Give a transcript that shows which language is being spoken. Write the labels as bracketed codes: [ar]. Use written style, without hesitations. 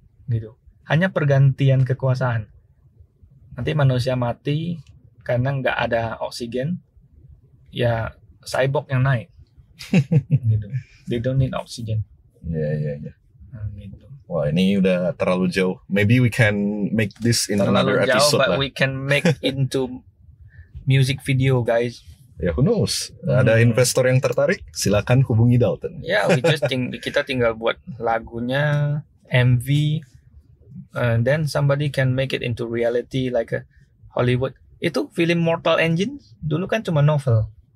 [id] Gitu. Hanya pergantian kekuasaan. Nanti manusia mati karena enggak ada oksigen. Ya cyborg yang naik. Gitu. [en] They don't need oxygen. [id] Ya. Gitu. Wah ini udah terlalu jauh. [en] Maybe we can make this in another episode but We can make into music video, guys. Ya who knows? [id] Ada investor yang tertarik? Silakan hubungi Dalton. Ya, kita tinggal buat lagunya, [en] MV, then somebody can make it into reality like a Hollywood. [id] Itu film Mortal Engines dulu kan cuma novel.